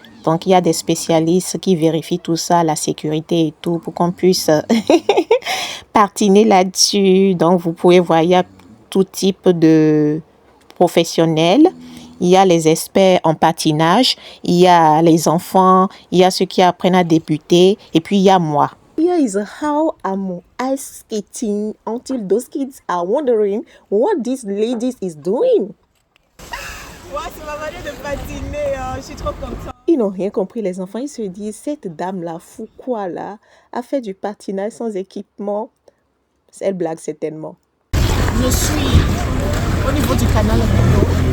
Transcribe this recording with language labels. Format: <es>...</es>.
<fr>Donc, il y a des spécialistes qui vérifient tout ça, la sécurité et tout, pour qu'on puisse patiner là-dessus. Donc, vous pouvez voir, il y a tout type de professionnels. Il y a les experts en patinage, il y a les enfants, il y a ceux qui apprennent à débuter, et puis il y a moi.</fr> <en>Here is how I'm ice skating until those kids are wondering what this lady is doing.</en> <fr>Ouais, c'est ma manière de patiner, je suis trop contente. Ils n'ont rien compris, les enfants. Ils se disent, cette dame-là, fou quoi là, a fait du patinage sans équipement. Elle blague certainement. Je suis au niveau du canal Rideau.</fr>